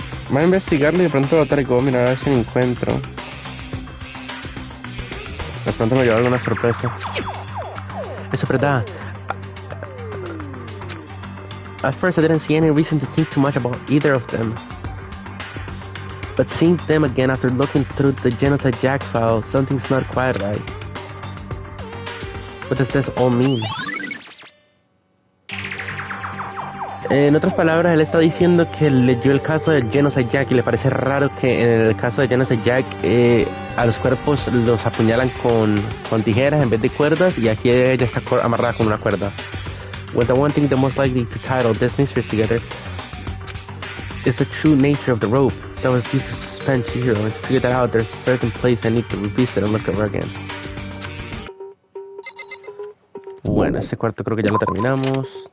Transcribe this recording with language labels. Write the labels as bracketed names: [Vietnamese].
[Spanish] Voy a investigarlo y de pronto lo traigo. Mira, a ver si lo encuentro. De pronto me lleva alguna sorpresa. Eso es verdad. [English] At first, I didn't see any reason to think too much about either of them. But seeing them again after looking through the Genocide Jack file, something's not quite right. What does this all mean? [Spanish] En otras palabras, él está diciendo que leyó el caso de Genocide Jack y le parece raro que en el caso de Genocide Jack a los cuerpos los apuñalan con tijeras en vez de cuerdas, y aquí ella está amarrada con una cuerda. [English] Well, the one thing that most likely to title this mystery together is the true nature of the rope that was used to suspend Chihiro, and to figure that out, there's a certain place I need to revisit and look over again. [Spanish] Bueno, este cuarto creo que ya lo terminamos.